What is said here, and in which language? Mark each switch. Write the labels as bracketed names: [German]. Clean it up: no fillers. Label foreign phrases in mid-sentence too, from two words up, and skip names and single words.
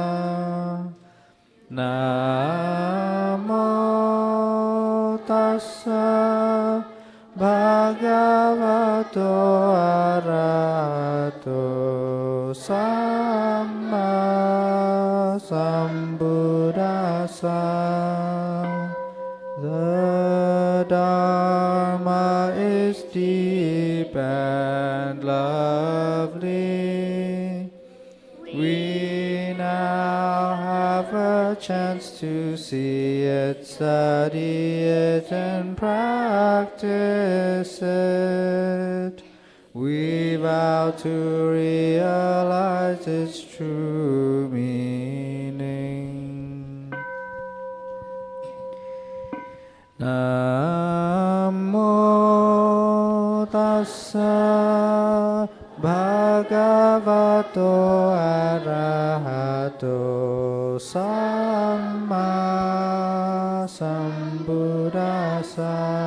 [Vietnamese] Nam Mô [Pali] Tassa Bhagavato Arahato Samma Sambuddhassa. [English] The Dharma is deep and lovely. We now have a chance to see it, study it, and practice it. We vow to realize its true meaning. [Vietnamese] Nam Mô [Pali] Tassa Bhagavato Arahato Samma Sambuddhassa.